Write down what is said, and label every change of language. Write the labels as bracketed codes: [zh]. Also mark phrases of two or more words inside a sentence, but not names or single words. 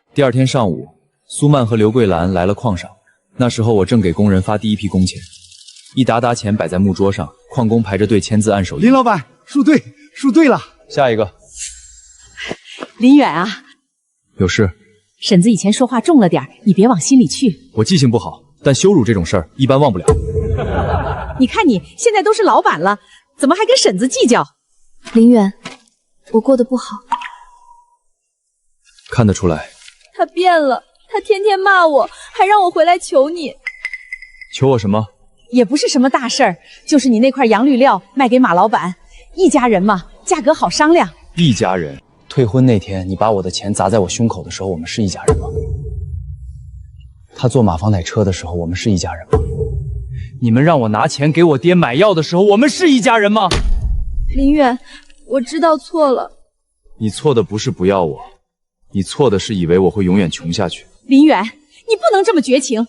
[zh] 第二天上午，蘇曼和劉桂蘭來了礦上。那時候我正給工人發第一批工錢，一沓沓錢擺在木桌上，礦工排着隊簽字按手印。林老闆，數對了。下一個。林遠啊，有事？婶子以前說話重了點，你別往心裡去。我記性不好，但羞辱這種事兒一般忘不了。你看你現在都是老闆了，怎麼還跟婶子計較？林遠，我过得不好。看得出来。他变了，他天天骂我，还让我回来求你。求我什么？也不是什么大事儿，就是你那块洋绿料卖给马老板，一家人嘛，价格好商量。一家人？退婚那天，你把我的钱砸在我胸口的时候，我們是一家人嗎？他坐馬房奶車的時候，我們是一家人嗎？你們讓我拿錢給我爹買藥的時候，我們是一家人嗎？林遠，我知道錯了。你錯的不是不要我，你錯的是以為我會永遠窮下去。林遠，你不能這麼絕情。